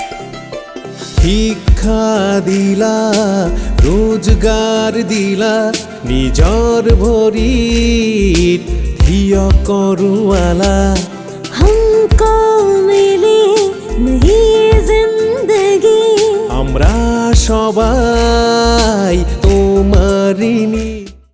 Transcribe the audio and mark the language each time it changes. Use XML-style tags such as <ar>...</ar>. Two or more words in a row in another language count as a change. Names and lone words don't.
<as>শিক্ষা দিলা, রোজগার দিলা, নিজৰ ভৰিত থিয় কৰোৱালা</as> <hi>हमको मिली नहीं जिंदगी</hi> <bn>আমরা সবাই তোমার ঋণী</bn>